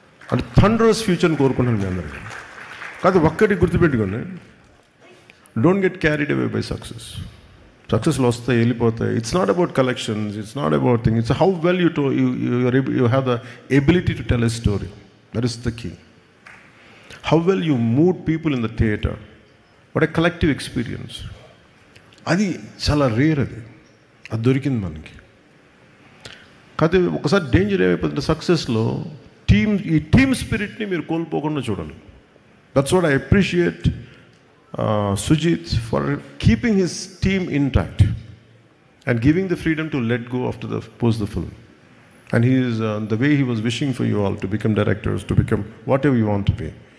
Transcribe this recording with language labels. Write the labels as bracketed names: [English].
[Telugu] అంటే థండరస్ ఫ్యూచర్ని కోరుకుంటున్నాను మీ అందరికీ. కాదు ఒక్కటి గుర్తుపెట్టుకోండి, [English] Don't get carried away by success. [Telugu] సక్సెస్లు వస్తాయి, వెళ్ళిపోతాయి. [English] It's not about collections, it's not about thing, it's how well you have the ability to tell a story. That is the key. How well you moved people in the theatre. What a collective experience. [Telugu] అది చాలా rare, అది దొరికింది మనకి. కాకపోతే ఒకసారి danger ఏమైపోతుంది సక్సెస్లో, ఈ team స్పిరిట్ని మీరు కోల్పోకుండా చూడాలి. [English] That's what I appreciate Sujeeth for keeping his team intact and giving the freedom to let go after the post the film. And he is, the way he was wishing for you all to become directors, to become whatever you want to be.